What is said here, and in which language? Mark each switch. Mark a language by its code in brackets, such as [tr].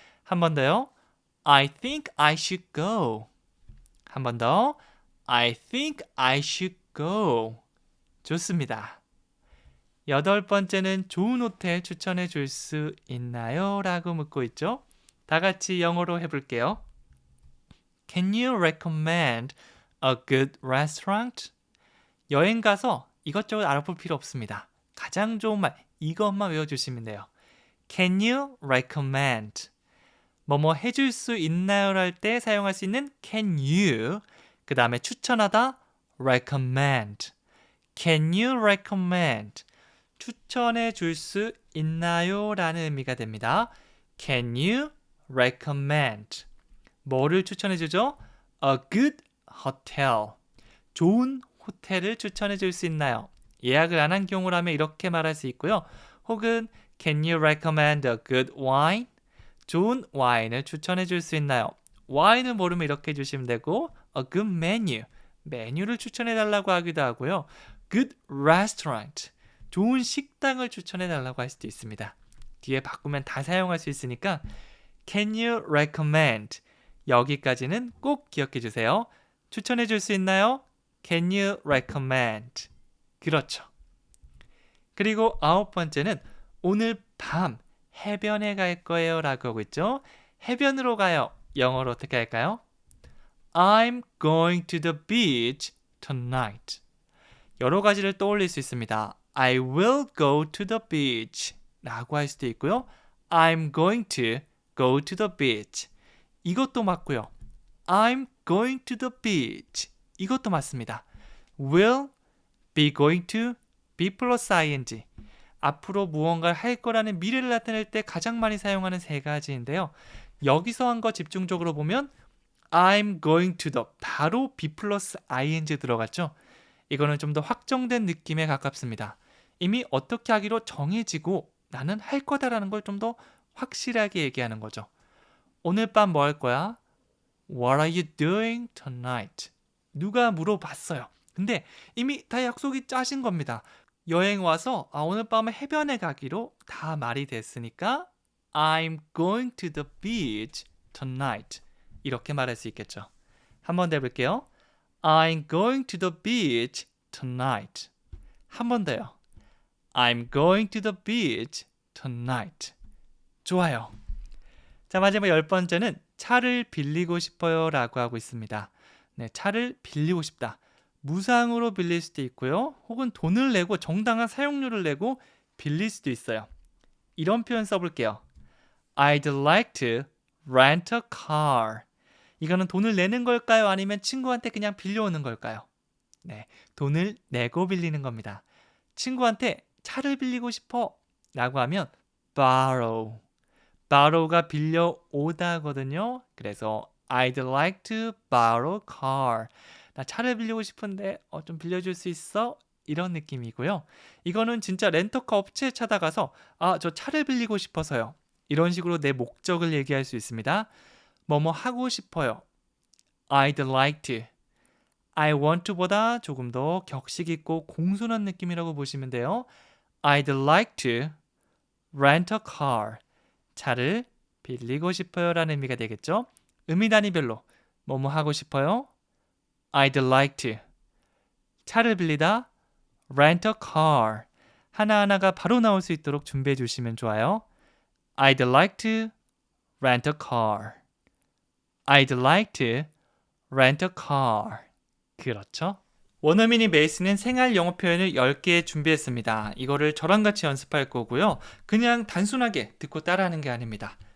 [ko] 한 번 더요. [en] I think I should go. [ko] 한 번 더. [en] I think I should go. [ko] 좋습니다. 8번째는 좋은 호텔 추천해 줄 수 있나요? 라고 묻고 있죠. 다 같이 영어로 해볼게요. [en] Can you recommend a good restaurant? [ko] 여행 가서 이것저것 알아볼 필요 없습니다. 가장 좋은 말, 이것만 외워주시면 돼요. [en] Can you recommend? [ko] 뭐뭐 해줄 수 있나요? 할 때 사용할 수 있는 can you, 그 다음에 추천하다 recommend. [en] Can you recommend? [ko] 추천해 줄 수 있나요? 라는 의미가 됩니다. [en] Can you recommend? [ko] 뭐를 추천해 주죠? [en] A good hotel. [ko] 좋은 호텔을 추천해 줄 수 있나요? 예약을 안 한 경우라면 이렇게 말할 수 있고요. [en] 혹은 Can you recommend a good wine? [ko] 좋은 와인을 추천해 줄 수 있나요? 와인을 모르면 이렇게 해주시면 되고 [en] A good menu. [ko] 메뉴를 추천해 달라고 하기도 하고요. [en] Good restaurant. [ko] 좋은 식당을 추천해 달라고 할 수도 있습니다. 뒤에 바꾸면 다 사용할 수 있으니까 [en] Can you recommend? [ko] 여기까지는 꼭 기억해 주세요. 추천해 줄 수 있나요? [en] Can you recommend? [ko] 그렇죠. 그리고 9번째는 오늘 밤 해변에 갈 거예요 라고 하고 있죠. 해변으로 가요. 영어로 어떻게 할까요? [en] I'm going to the beach tonight. [ko] 여러 가지를 떠올릴 수 있습니다. [en] I will go to the beach [ko] 라고 할 수도 있고요. [en] I'm going to go to the beach. [ko] 이것도 맞고요. [en] I'm going to the beach. [ko] 이것도 맞습니다. [en] will, be going to, be 플러스 ing. [ko] 앞으로 무언가를 할 거라는 미래를 나타낼 때 가장 많이 사용하는 세 가지인데요. 여기서 한 거 집중적으로 보면 [en] I'm going to the [ko] 바로 be 플러스 ing 들어갔죠. 이거는 좀 더 확정된 느낌에 가깝습니다. 이미 어떻게 하기로 정해지고 나는 할 거다라는 걸 좀 더 확실하게 얘기하는 거죠. 오늘 밤 뭐 할 거야? [en] What are you doing tonight? [ko] 누가 물어봤어요. 근데 이미 다 약속이 짜신 겁니다. 여행 와서 오늘 밤에 해변에 가기로 다 말이 됐으니까 [en] I'm going to the beach tonight. [ko] 이렇게 말할 수 있겠죠. 한 번 더 해볼게요. [en] I'm going to the beach tonight. [ko] 한 번 더요. [en] I'm going to the beach tonight. [ko] 좋아요. 자, 마지막 10번째는 차를 빌리고 싶어요 라고 하고 있습니다. 네, 차를 빌리고 싶다. 무상으로 빌릴 수도 있고요. 혹은 돈을 내고 정당한 사용료를 내고 빌릴 수도 있어요. 이런 표현 써볼게요. [en] I'd like to rent a car. [ko] 이거는 돈을 내는 걸까요? 아니면 친구한테 그냥 빌려오는 걸까요? 네, 돈을 내고 빌리는 겁니다. 친구한테 차를 빌리고 싶어 라고 하면 borrow. borrow가 빌려오다거든요. [en] 그래서 I'd like to borrow a car. [ko] 나 차를 빌리고 싶은데 좀 빌려줄 수 있어? 이런 느낌이고요. 이거는 진짜 렌터카 업체에 찾아가서 저 차를 빌리고 싶어서요. 이런 식으로 내 목적을 얘기할 수 있습니다. 뭐뭐 하고 싶어요. [en] I'd like to. [ko] I want to보다 조금 더 격식 있고 공손한 느낌이라고 보시면 돼요. [en] I'd like to rent a car. [ko] 차를 빌리고 싶어요 라는 의미가 되겠죠. 의미 단위별로 뭐뭐 하고 싶어요. [en] I'd like to. [ko] 차를 빌리다 [en] rent a car. [ko] 하나하나가 바로 나올 수 있도록 준비해 주시면 좋아요. [en] I'd like to rent a car. I'd like to rent a car. [ko] 그렇죠? 원어민이 매일 쓰는 생활 영어 표현을 10개 준비했습니다. 이거를 저랑 같이 연습할 거고요. 그냥 단순하게 듣고 따라하는 게 아닙니다.